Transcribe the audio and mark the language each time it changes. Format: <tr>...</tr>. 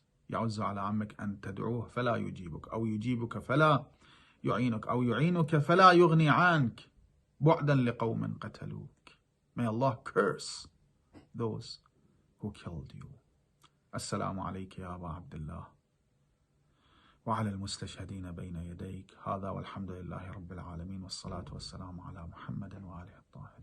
<ar>يعز على عمك أن تدعوه فلا يجيبك، أو يجيبك فلا يعينك، أو يعينك فلا يغني عنك، بعدا لقوم قتلوك.</ar> <en>May Allah curse those who killed you.</en> <ar>السلام عليك يا أبا عبد الله وعلى المستشهدين بين يديك. هذا والحمد لله رب العالمين، والصلاة والسلام على محمد وآله الطاهرين.</ar>